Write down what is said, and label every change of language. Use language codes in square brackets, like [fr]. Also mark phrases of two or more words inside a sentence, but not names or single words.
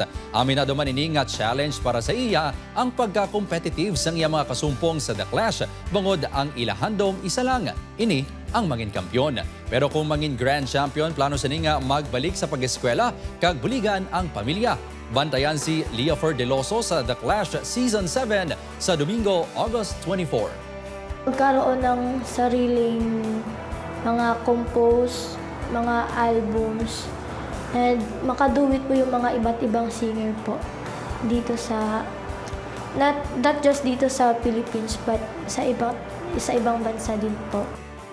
[hil] Aminado man ini nga challenge para sa iya ang pagka-competitive sa iyang mga kasumpong sa The Clash, bangod ang ilahandom isa lang, ini ang mangin kampyon. Pero kung mangin grand champion, plano sa nga magbalik sa pag-eskwela kag buligan ang pamilya. Bantayan si Leafer Deloso sa The Clash Season 7 sa Domingo, August 24. [tl] Magkaroon ng sariling mga compose, mga albums, and makaduwit po yung mga iba't ibang singer po dito sa, [en] not just [tl] dito sa Philippines, but sa ibang bansa din po.